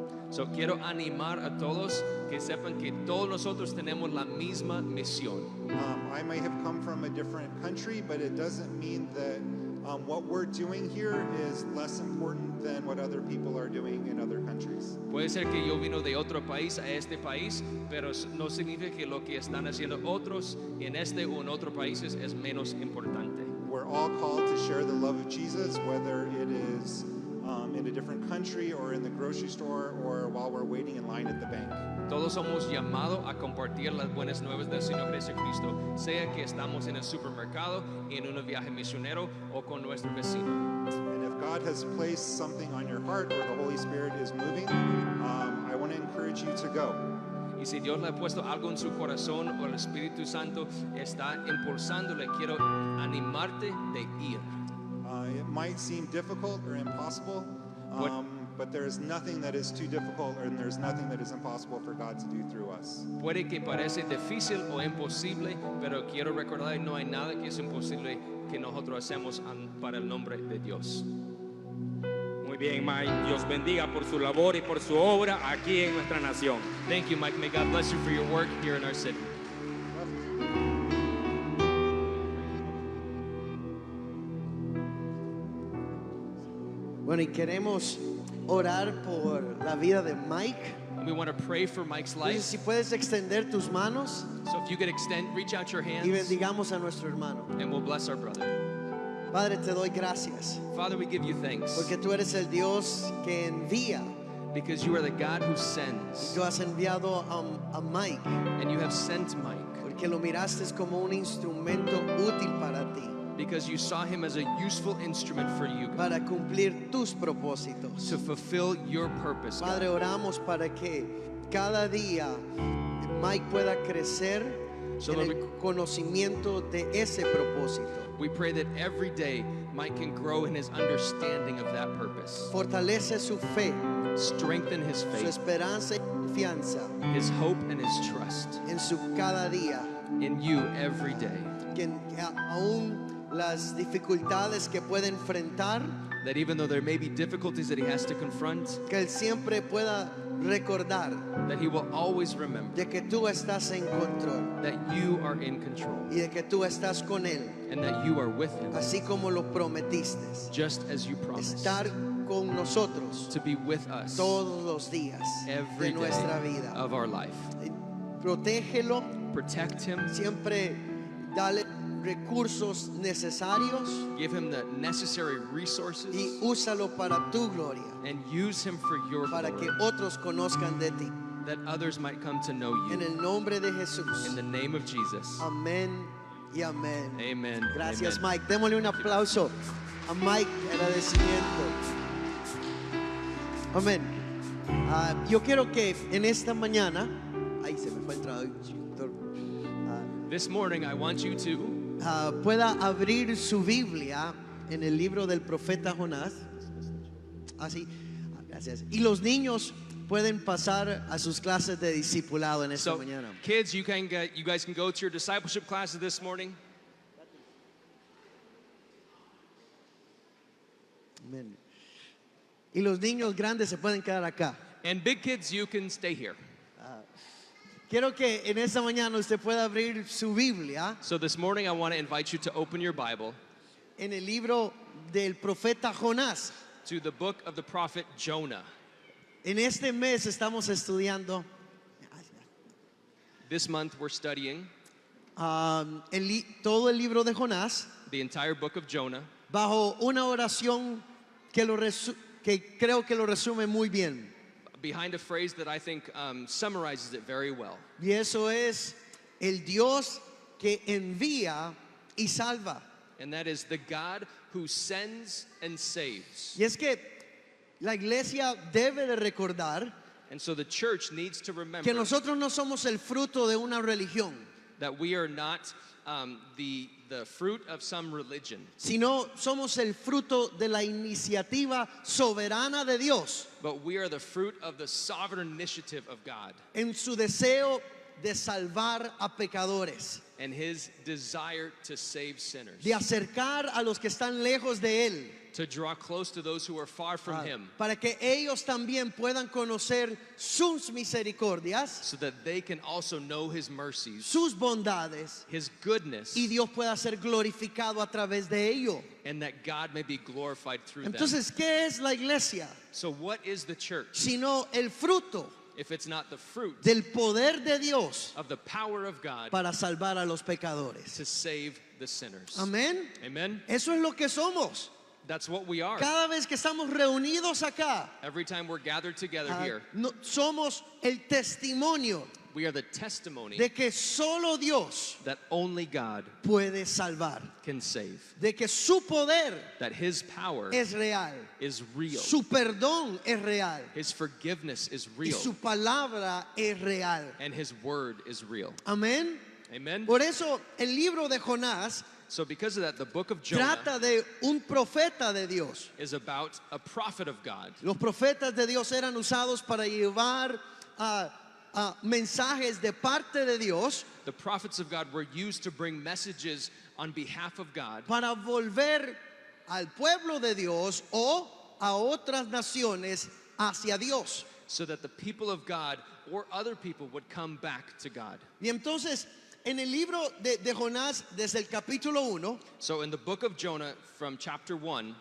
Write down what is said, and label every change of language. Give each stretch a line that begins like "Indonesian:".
Spanish: So quiero animar a todos que sepan que todos nosotros tenemos la misma misión.
English: I may have come from a different country, but it doesn't mean that what we're doing here is less important than what other people are doing in other countries.
Spanish: Puede ser que yo vino de otro país a este país, pero no significa que lo que están haciendo otros en este o en otros países es menos importante.
English: We're all called to share the love of Jesus, whether it is in a different country or in the grocery store or while we're waiting in line at the bank.
Spanish: Todos somos llamados a compartir las buenas nuevas del Señor Jesucristo, sea que estamos en el supermercado, en un viaje misionero o con nuestro vecino.
English: And if God has placed something on your heart or the Holy Spirit is moving, I want to encourage you to go.
Spanish: Y si Dios le ha puesto algo en su corazón o el Espíritu Santo está impulsándole, quiero animarte de ir.
English: It might seem difficult or impossible, but there is nothing that is too difficult and there's nothing that is impossible for God to do through us.
Spanish: Puede que parece difícil o imposible, pero quiero recordar que no hay nada que es imposible que nosotros hacemos para el nombre de Dios. Muy bien, Mike. Dios bendiga por su labor y por su obra aquí en nuestra nación.
English: Thank you, Mike. May God bless you for your work here in our city.
Spanish: Bueno, y queremos orar por la vida de Mike.
English: And we want to pray for Mike's
Spanish: Entonces, si puedes extender tus manos
English: So if you could reach out your
Spanish: y
English: hands,
Spanish: bendigamos a nuestro hermano.
English: and we'll bless our brother.
Spanish: Padre, te doy gracias
English: Father, we give you thanks
Spanish: porque tú eres el Dios que envía.
English: because you are the God who sends,
Spanish: Tú has enviado a Mike
English: and you have sent Mike
Spanish: porque lo miraste como un instrumento útil para ti,
English: because you saw him as a useful instrument for you, God,
Spanish: para cumplir tus propósitos.
English: to fulfill your purpose, God.
Spanish: Padre, oramos para que cada día Mike pueda crecer
English: So
Spanish: en
English: Lord,
Spanish: el conocimiento de ese propósito.
English: We pray that every day Mike can grow in his understanding of that purpose,
Spanish: Fortalece su fe,
English: strengthen his
Spanish: su
English: faith,
Spanish: esperanza y confianza
English: his hope, and his trust
Spanish: en su cada día.
English: in you every day.
Spanish: Que aún las dificultades que puede enfrentar,
English: That even though there may be difficulties that he has to confront,
Spanish: que él siempre pueda recordar
English: that he will always remember
Spanish: de que tú estás en control
English: that you are in control
Spanish: y de que tú estás con él,
English: and that you are with him,
Spanish: así como lo prometiste.
English: just as you promised
Spanish: Estar con nosotros
English: to be with us
Spanish: todos los días
English: every
Spanish: de nuestra
English: day
Spanish: vida.
English: of our life.
Spanish: Protégelo,
English: Protect him,
Spanish: siempre dale recursos necesarios
English: give him the necessary resources,
Spanish: y úsalo para tu gloria,
English: and use him for your
Spanish: para
English: glory,
Spanish: que otros conozcan de ti.
English: that others might come to know
Spanish: En
English: you.
Spanish: el nombre de Jesús.
English: In the name of Jesus.
Spanish: Amén y amén.
English: Amen.
Spanish: Gracias,
English: Amen.
Spanish: Mike. Démosle un aplauso a Mike, agradecimiento. Amén. Yo quiero que en esta mañana, ahí se me fue el traductor,
English: This morning, I want you to
Spanish: pueda abrir su Biblia en el libro del profeta Jonás. Así, Gracias. Y los niños pueden pasar a sus clases de discipulado en esta
English: So,
Spanish: mañana.
English: kids, you guys can go to your discipleship classes this morning.
Spanish: Amén. Y los niños grandes se pueden quedar acá.
English: And big kids, you can stay here.
Spanish: Quiero que en esta mañana usted pueda abrir su Biblia
English: So this morning, I want to invite you to open your Bible
Spanish: en el libro del profeta Jonás.
English: to the book of the prophet Jonah.
Spanish: En este mes estamos estudiando
English: This month, we're studying
Spanish: todo el libro de Jonás
English: the entire book of Jonah
Spanish: bajo una oración que creo que lo resume muy bien.
English: behind a phrase that I think summarizes it very well.
Spanish: Y eso es el Dios que envía y salva.
English: And that is the God who sends and saves.
Spanish: Y es que la iglesia debe de recordar
English: And so the church needs to remember
Spanish: nosotros no somos el fruto de una religión,
English: that we are not the fruit of some religion,
Spanish: sino somos el fruto de la iniciativa soberana de Dios
English: but we are the fruit of the sovereign initiative of God
Spanish: en su deseo de salvar a pecadores,
English: and his desire to save sinners,
Spanish: de acercar a los que están lejos de Él,
English: to draw close to those who are far from him,
Spanish: para que ellos también puedan conocer sus misericordias,
English: so that they can also know his mercies,
Spanish: sus bondades,
English: his goodness,
Spanish: y Dios pueda ser glorificado a través de ello.
English: and that God may be glorified through them.
Spanish: Entonces, ¿qué es la iglesia?
English: So what is the church
Spanish: Sino el fruto
English: if it's not the fruit
Spanish: del poder de Dios
English: of the power of God
Spanish: para salvar a los pecadores.
English: to save the sinners?
Spanish: Amén.
English: Amen?
Spanish: Eso es lo que somos.
English: That's what we are.
Spanish: Cada vez que estamos reunidos acá,
English: Every time we're gathered together here,
Spanish: somos el testimonio
English: we are the testimony
Spanish: de que solo Dios
English: that only God
Spanish: puede salvar,
English: can save,
Spanish: de que su poder
English: that his power
Spanish: es real,
English: is real,
Spanish: su perdón es real
English: his forgiveness is
Spanish: y
English: real,
Spanish: su palabra es real.
English: and his word is real.
Spanish: Amén.
English: Amen?
Spanish: Por eso el libro de Jonás
English: So because of that, the book of Jonah
Spanish: trata de un profeta de Dios.
English: is about a prophet of God.
Spanish: Los profetas de Dios eran usados para llevar mensajes de parte de Dios
English: The prophets of God were used to bring messages on behalf of God
Spanish: para volver al pueblo de Dios o a otras naciones hacia Dios.
English: so that the people of God or other people would come back to God.
Spanish: Y entonces, en el libro de Jonás, desde el capítulo 1,
English: So in the book of Jonah, from chapter 1,